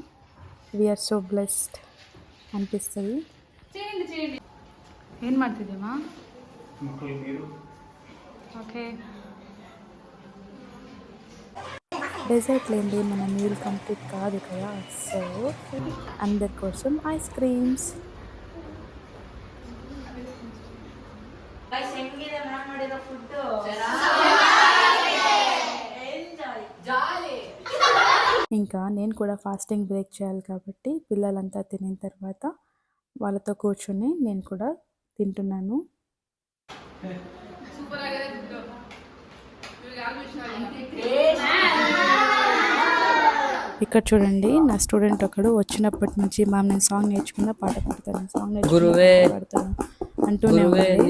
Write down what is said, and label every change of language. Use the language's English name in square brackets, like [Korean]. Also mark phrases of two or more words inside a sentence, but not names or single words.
[English] we are so blessed [Telugu] అనిపిస్తుంది. చేయండి. [Kannada] ಏನ್ ಮಾಡ್ತಿದ್ದೀಯಮ್ಮ? [Telugu] ఓకే. డెజర్ట్ లేనిది మన [English] meal complete [Telugu] కాదు కదా. సో అందరి కోసం [English] ice creams. [Kannada] ಗಾಯ್ಸ್ ಹೆಂಗಿದೆ ನಾನು ಮಾಡಿರೋ ಫುಡ್? [Telugu] ఇంకా నేను కూడా [English] fasting break [Telugu] చేయాలి కాబట్టి పిల్లలంతా తినిన తర్వాత వాళ్ళతో కూర్చొని నేను కూడా తింటున్నాను. ఇక్కడ చూడండి, నా స్టూడెంట్ ఒకడు వచ్చినప్పటి నుంచి మ్యామ్ నేను సాంగ్ నేర్చుకున్న పాట పాడతాను, సాంగ్ నేర్చుకున్న పాడతాను అంటూనే ఉంది.